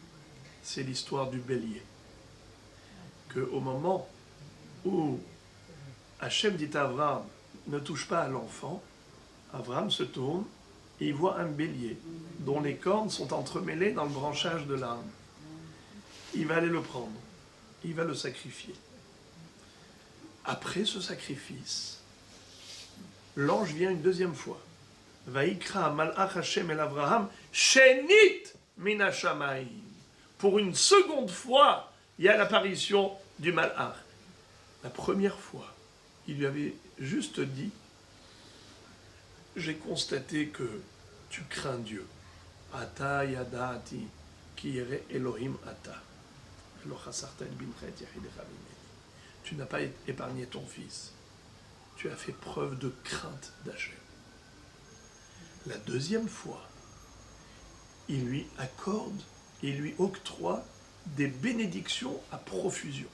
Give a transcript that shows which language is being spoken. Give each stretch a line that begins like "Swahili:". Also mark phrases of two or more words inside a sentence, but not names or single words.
French: C'est l'histoire du bélier. Qu'au moment où Hachem dit à Abraham, ne touche pas à l'enfant, Abraham se tourne et il voit un bélier dont les cornes sont entremêlées dans le branchage de l'arbre. Il va aller le prendre, il va le sacrifier. Après ce sacrifice, l'ange vient une deuxième fois.
Hebrew: ויקרא מלאך השם אל אברהם שנית מן השמים.
French: Pour une seconde fois, il y a l'apparition du malach. La première fois, il lui avait juste dit, j'ai constaté que tu crains Dieu.
Hebrew: עתה ידעתי כי ירא אלהים אתה.
French: Tu n'as pas épargné ton fils. Tu as fait preuve de crainte d'Hachem. La deuxième fois, il lui accorde, il lui octroie des bénédictions à profusion.